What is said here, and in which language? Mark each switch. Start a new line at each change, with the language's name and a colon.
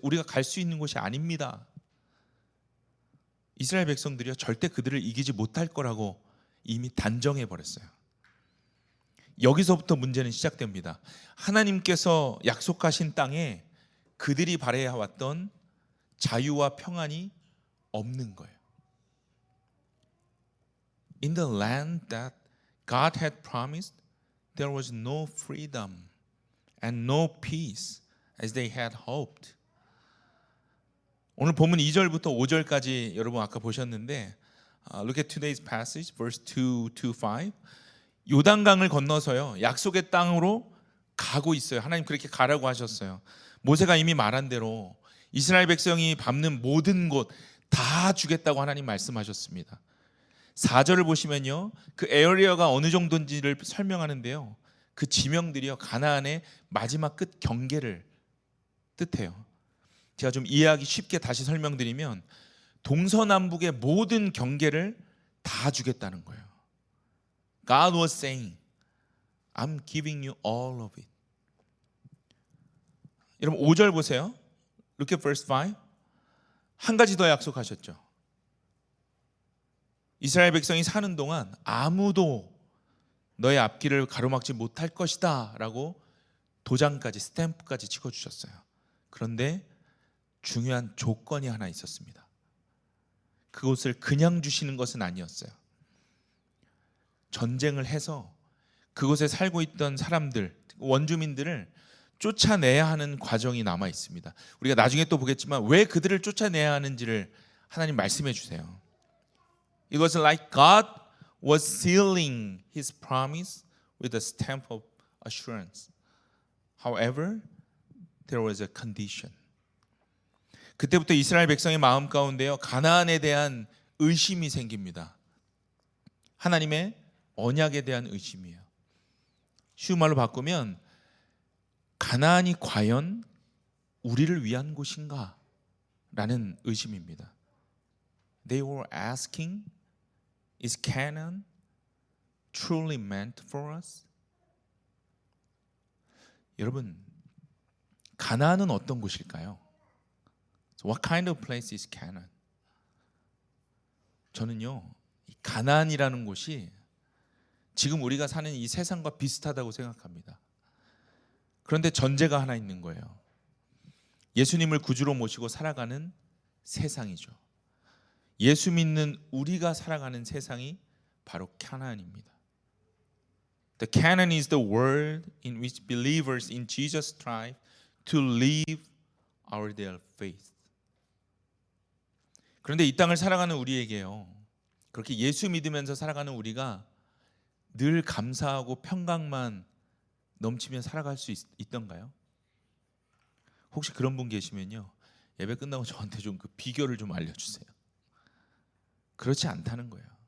Korean: 우리가 갈 수 있는 곳이 아닙니다. 이스라엘 백성들이요, 절대 그들을 이기지 못할 거라고 이미 단정해 버렸어요. 여기서부터 문제는 시작됩니다. 하나님께서 약속하신 땅에 그들이 바라해 왔던 자유와 평안이 없는 거예요.
English: In the land that God had promised, there was no freedom and no peace as they had hoped.
Korean: 오늘 본문 2절부터 5절까지 여러분 아까 보셨는데,
English: look at today's passage, verse 2 to 5.
Korean: 요단강을 건너서요, 약속의 땅으로 가고 있어요. 하나님 그렇게 가라고 하셨어요. 모세가 이미 말한 대로 이스라엘 백성이 밟는 모든 곳 다 주겠다고 하나님 말씀하셨습니다. 4절을 보시면요, 그 에어리어가 어느 정도인지를 설명하는데요, 그 지명들이요, 가나안의 마지막 끝 경계를 뜻해요. 제가 좀 이해하기 쉽게 다시 설명드리면 동서남북의 모든 경계를 다 주겠다는 거예요.
English: God was saying, I'm giving you all of it.
Korean: 여러분 5절 보세요.
English: Look at verse 5.
Korean: 한 가지 더 약속하셨죠. 이스라엘 백성이 사는 동안 아무도 너의 앞길을 가로막지 못할 것이다 라고 도장까지, 스탬프까지 찍어주셨어요. 그런데 중요한 조건이 하나 있었습니다. 그곳을 그냥 주시는 것은 아니었어요. 전쟁을 해서 그곳에 살고 있던 사람들, 원주민들을 쫓아내야 하는 과정이 남아 있습니다. 우리가 나중에 또 보겠지만 왜 그들을 쫓아내야 하는지를 하나님 말씀해 주세요.
English: It was like God was sealing His promise with a stamp of assurance. However, there was a condition.
Korean: 그때부터 이스라엘 백성의 마음 가운데요, 가나안에 대한 의심이 생깁니다. 하나님의 언약에 대한 의심이에요. 쉬운 말로 바꾸면 가나안이 과연 우리를 위한 곳인가? 라는 의심입니다.
English: They were asking, is Canaan truly meant for us?
Korean: 여러분, 가나안은 어떤 곳일까요?
English: So what kind of place is Canaan?
Korean: 저는요, 이 가나안이라는 곳이 지금 우리가 사는 이 세상과 비슷하다고 생각합니다. 그런데 전제가 하나 있는 거예요. 예수님을 구주로 모시고 살아가는 세상이죠. 예수 믿는 우리가 살아가는 세상이 바로 가나안입니다.
English: The Canaan is the world in which believers in Jesus strive to live out their faith.
Korean: 그런데 이 땅을 살아가는 우리에게요, 그렇게 예수 믿으면서 살아가는 우리가 늘 감사하고 평강만 넘치며 살아갈 수 있던가요? 혹시 그런 분 계시면요, 예배 끝나고 저한테 좀 그 비결을 좀 알려주세요. 그렇지 않다는 거예요.